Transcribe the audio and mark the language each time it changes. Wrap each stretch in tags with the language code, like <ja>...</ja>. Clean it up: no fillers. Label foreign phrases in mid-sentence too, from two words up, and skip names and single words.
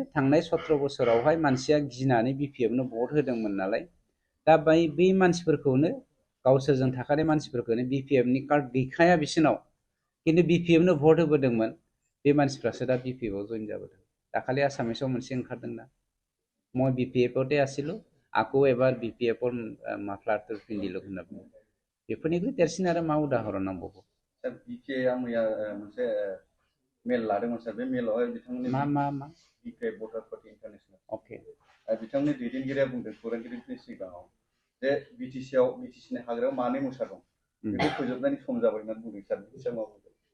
<brx>थांनाय 17 बोसोरावहाय मानसिया गिनानै BPF नो भट होदोंमोन नालाय दा बै मानसिफोरखौनो गावसोरजों थाखानाय मानसिफोरखौनो BPF नि कार्ड गैखाया बिसोरनाव किन्तु BPF नो भट होबोदोंमोन बे मानसिफ्रासो दा BPF आव जयेन जाबोदों दाखालि आसामिसाव मोनसे ओंखारदोंना</brx> <as>মই BPF তে আছিলো আকৌ এবাৰ BPF মাফলাৰটো পিন্ধিলো</as> <brx>होनना बुङो बेफोरनिख्रुइ देरसिन आरो मा उदाहरन नांबावगौ सार BPF मैया मोनसे मेल लादोंमोन सार बे मेलावहाय बिथांमोननि मा BPF भटार पार्टी इन्टारनेशनेल अके बिथांमोननि दैदेनगिरिया बुंदों खौरांगिरिफोरनि सिगाङाव जे BTCनि हाग्रायाव मानै मोसा दं बेखौ फोजोबनायनि सम जाबाय होनना बुंदों सार बिथाङा मा बुंदों</brx>